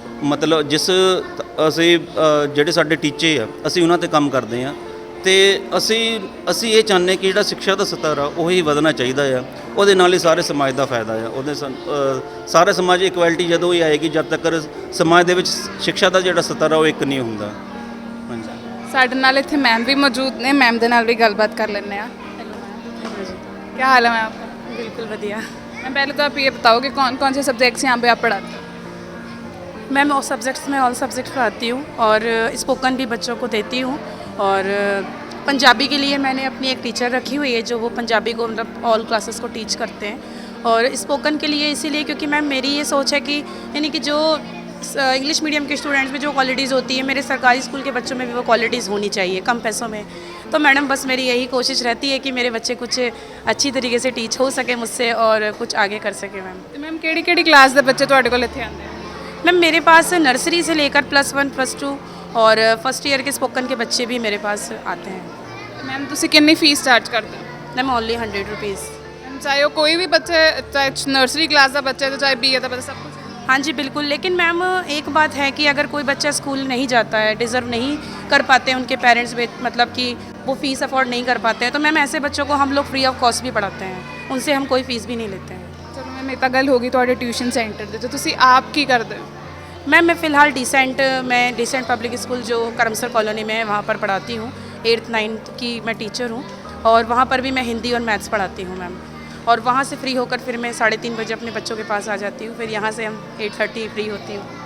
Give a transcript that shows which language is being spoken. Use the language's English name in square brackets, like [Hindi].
[Punjabi] ਮਤਲਬ ਜਿਸ ਅਸੀਂ ਜਿਹੜੇ ਸਾਡੇ ਟੀਚੇ ਆ ਅਸੀਂ ਉਹਨਾਂ ਤੇ ਕੰਮ ਕਰਦੇ ਆ ਤੇ ਅਸੀਂ ਇਹ ਚਾਹੁੰਦੇ ਕਿ ਜਿਹੜਾ ਸਿੱਖਿਆ ਦਾ ਸਤਰ ਆ ਉਹੀ ਵਧਣਾ ਚਾਹੀਦਾ ਆ। ਉਹਦੇ ਨਾਲ ਹੀ ਸਾਰੇ ਸਮਾਜ ਦਾ ਫਾਇਦਾ ਆ। ਉਹਦੇ ਸਾਰੇ ਸਮਾਜ ਇਕੁਐਲਿਟੀ ਜਦੋਂ ਹੀ ਆਏਗੀ ਜਦ ਤੱਕ ਸਮਾਜ ਦੇ ਵਿੱਚ ਸਿੱਖਿਆ ਦਾ ਜਿਹੜਾ ਸਤਰ ਆ ਉਹ ਇੱਕ ਨਹੀਂ ਹੁੰਦਾ। ਹਾਂਜੀ ਸਾਡੇ ਨਾਲ ਇੱਥੇ ਮੈਮ ਵੀ ਮੌਜੂਦ ਨੇ, ਮੈਮ ਦੇ ਨਾਲ ਵੀ ਗੱਲਬਾत [Hindi] कर लेने हैं। क्या हाल है मैम आपका? बिल्कुल बढ़िया। मैम पहले तो आप ये बताओ कि कौन कौन से सब्जेक्ट्स यहाँ पे आप पढ़ाते हो? मैम ऑल सब्जेक्ट्स पढ़ाती हूँ और स्पोकन भी बच्चों को देती हूँ और पंजाबी के लिए मैंने अपनी एक टीचर रखी हुई है जो वो पंजाबी को मतलब ऑल क्लासेस को टीच करते हैं। और स्पोकन के लिए इसीलिए क्योंकि मैम मेरी ये सोच है कि यानी कि जो इंग्लिश मीडियम के स्टूडेंट्स में जो क्वालिटीज़ होती है मेरे सरकारी स्कूल के बच्चों में भी वो क्वालिटीज़ होनी चाहिए कम पैसों में। तो मैडम बस मेरी यही कोशिश रहती है कि मेरे बच्चे कुछ अच्छी तरीके से टीच हो सके मुझसे और कुछ आगे कर सके मैम। [Punjabi] ਤੇ ਮੈਮ ਕਿਹੜੀ ਕਲਾਸ ਦੇ ਬੱਚੇ ਤੁਹਾਡੇ ਕੋਲ ਇੱਥੇ ਆਉਂਦੇ ਆ? [Hindi] मैम मेरे पास नर्सरी से लेकर +1 +2 और फर्स्ट ईयर के स्पोकन के बच्चे भी मेरे पास आते हैं। [Punjabi] ਤੇ ਮੈਮ ਤੁਸੀਂ ਕਿੰਨੀ ਫੀਸ ਚਾਰਜ ਕਰਦੇ ਹੋ? [Hindi] Ma'am only 100 rupees. मैम चाहे वो कोई भी बच्चे, चाहे नर्सरी क्लास का बच्चा है तो चाहे BA का बच्चा, सब कुछ? हाँ जी बिल्कुल। लेकिन मैम एक बात है कि अगर कोई बच्चा स्कूल नहीं जाता है, डिज़र्व नहीं कर पाते हैं उनके पेरेंट्स मतलब कि वो फ़ीस अफोर्ड नहीं कर पाते हैं, तो मैम ऐसे बच्चों को हम लोग फ्री ऑफ कॉस्ट भी पढ़ाते हैं, उनसे हम कोई फ़ीस भी नहीं लेते हैं। चलो मैम [Punjabi] ਇਹ ਤਾਂ ਗੱਲ ਹੋ ਗਈ ਤੁਹਾਡੇ ਟਿਊਸ਼ਨ ਸੈਂਟਰ ਦੇ, ਤੇ ਤੁਸੀਂ ਆਪ ਕੀ ਕਰਦੇ ਹੋ? [Hindi] मैम मैं फ़िलहाल डिसेंट पब्लिक स्कूल जो करमसर कॉलोनी में है वहाँ पर पढ़ाती हूँ। 8th 9th की मैं टीचर हूँ और वहाँ पर भी मैं हिंदी और मैथ्स पढ़ाती हूँ मैम। और वहाँ से फ्री होकर फिर मैं 3:30 बजे अपने बच्चों के पास आ जाती हूँ। फिर यहाँ से हम 8:30 फ्री होती हूँ।